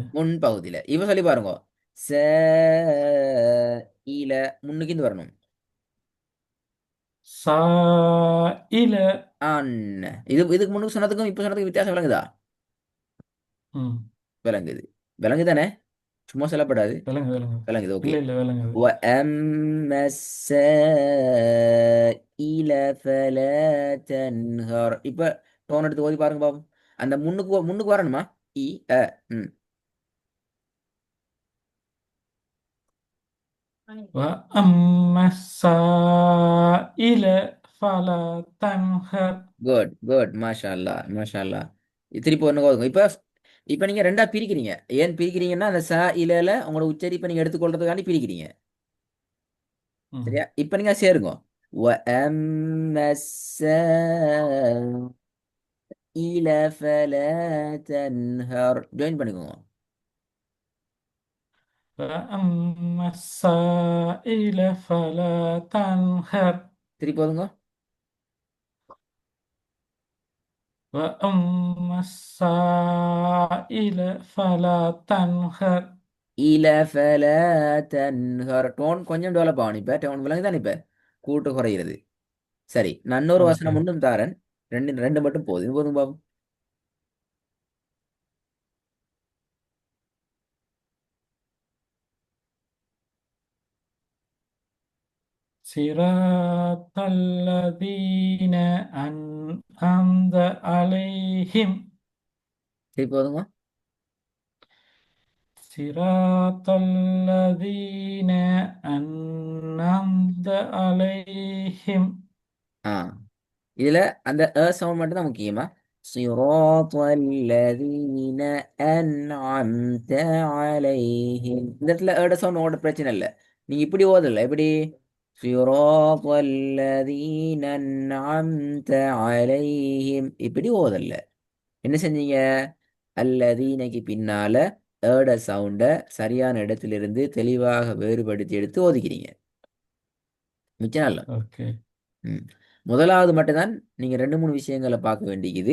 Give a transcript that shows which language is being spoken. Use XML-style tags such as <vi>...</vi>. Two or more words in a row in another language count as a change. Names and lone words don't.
<ta>முன் பகுதியில. இப்ப சொல்லி பாருங்க. ச ஈல முன்னுக்கு இருந்து வரணும். சாயில. அன் இதுக்கு முன்னுக்கு சொன்னதுக்கும் இப்ப சொன்னதுக்கும் வித்தியாசம் விளங்குதா? ம். விளங்குது. விளங்குதானே. சும்மா சொல்லப்படாது. விளங்கு விளங்கு. விளங்குது. ஓகே. இல்லை இல்லை விளங்குது.</ta> <ar>وأما السائل فلا تنهر.</ar> <ta>இப்ப டோன் எடுத்து ஓதி பாருங்க பாப்போம். அந்த முன்னுக்கு முன்னுக்கு வரணுமா. இ அ ம்.</ta> <ar>وأما السائل فلا تنهر.</ar> <en>good good</en> <ar>ما شاء الله ما شاء الله.</ar> <ta>திருப்பி ஒண்ணு ஓதுங்க. இப்ப இப்ப நீங்க ரெண்டா பிரிக்கிறீங்க. ஏன் பிரிக்கிறீங்கன்னா அந்த ச இலையில உங்களோட உச்சரிப்பை நீங்க எடுத்துக்கொள்றதுக்காண்டி பிரிக்கிறீங்க. ம். சரியா. இப்ப நீங்க சேருங்க.</ta> <ar>وأما السائل فلا تنهر</ar> <ta>ஜாயின் பண்ணிக்கோங்க.</ta> <ar>وأما السائل فلا تنهر.</ar> <ta>திருப்பி ஓதுங்க.</ta> <ar>وأما السائل فلا تنهر.</ar> <ta>இல</ta> <ar>فلا تنهر.</ar> <ta>டோன் கொஞ்சம் டெவலப் ஆகணும். இப்போ டோன் விலங்கு தான் இப்போ கூட்டு குறைகிறது. சரி, நான் இன்னொரு வசனம் Okay. ஒன்றும் தாரேன். ரெண்டு ரெண்டு மட்டும் போதும். இது போதும் பாபு.</ta> <ar>صراط الذين أنعمت عليهم.</ar> <ta>சரி போதுமா?</ta> <ar>صراط الذين أنعمت عليهم.</ar> <ta>ஆ, இதுல அந்த சவுண்ட் மட்டும் தான் முக்கியமா.</ta> <ar>صراط الذين أنعمت عليهم.</ar> <ta>இந்த இடத்துல சவுண்ட் ஓட பிரச்சனை இல்லை. நீங்க இப்படி ஓதல எப்படி</ta> <ar>صراط الذين أنعمت عليهم</ar> <ta>இப்படி ஓதல. என்ன செஞ்சீங்க? அல்லதீனைக்கு பின்னால சவுண்ட சரியான இடத்திலிருந்து தெளிவாக வேறுபடுத்தி எடுத்து ஓதிக்கிறீங்க. மிச்சம் நல்ல. Okay. ம். முதலாவது மட்டும்தான் நீங்க ரெண்டு மூணு விஷயங்களை பார்க்க வேண்டியது.</ta>